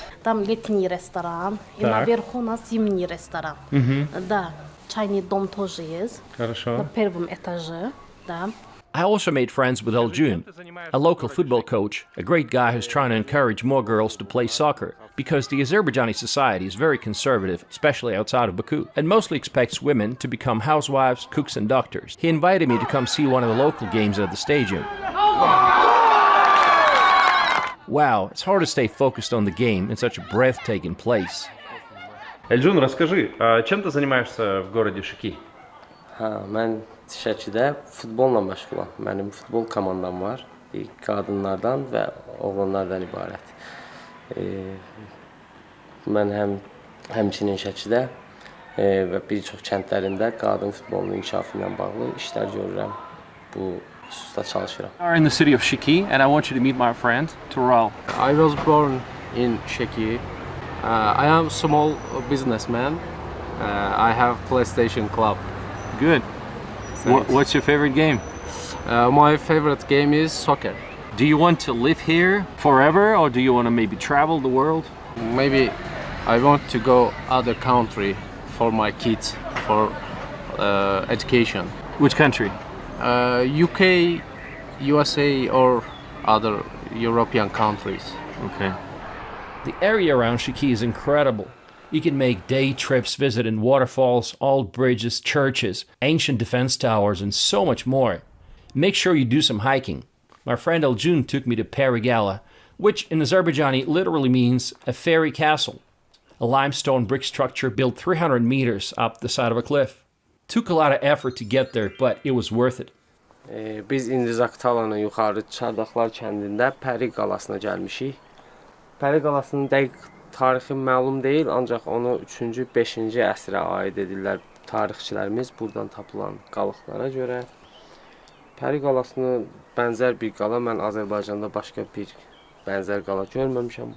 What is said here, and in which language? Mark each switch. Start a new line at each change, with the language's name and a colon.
Russian: Там летний ресторан, и наверху у нас зимний ресторан. Да, чайный дом тоже есть. Хорошо. На первом этаже, да.
English: I also made friends with Aljun, a local football coach, a great guy who's trying to encourage more girls to play soccer, because the Azerbaijani society is very conservative, especially outside of Baku, and mostly expects women to become housewives, cooks and doctors. He invited me to come see one of the local games at the stadium. Wow, it's hard to stay focused on the game in such a breathtaking place.
Russian: Эльджун, расскажи, чем ты занимаешься в городе Şəki?
Azerbaijani: Mən Şəkidə futbolla məşğulam. Mənim futbol komandam var. Qadınlardan və oğlanlardan ibarət. Mən həmçinin Şəkidə və bir çox kəndlərində qadın futbolunun inkişafı ilə bağlı işlər görürəm. Bu hususda çalışıram.
English: We are in the city of Şəki and I want you to meet my friend Tural. I was born in Şəki. I am a small businessman. I have PlayStation Club. Good. What's your favorite game? My favorite game is soccer. Do you want to live here forever or do you want to maybe travel the world? Maybe I want to go other country for my kids, for education. Which country? UK, USA or other European countries. Okay. The area around Şəki is incredible. You can make day trips visiting waterfalls, old bridges, churches, ancient defense towers, and so much more. Make sure you do some hiking. My friend Aljun took me to Perigala, which in Azerbaijani literally means a fairy castle. A limestone brick structure built 300 meters up the side of a cliff. Took a lot of effort to get there, but it was worth it.
Azerbaijani: Biz indi Zaqatalanın yuxarı Çardaqlar kəndində Pəri qalasına gəlmişik. Pəri qalasının dəqiq tarixi məlum deyil, ancaq onu 3-cü, 5-ci əsrə aid edirlər tarixçilərimiz buradan tapılan qalıqlara görə. Pəri qalasına bənzər bir qala mən Azərbaycanda başqa bir bənzər qala görməmişəm.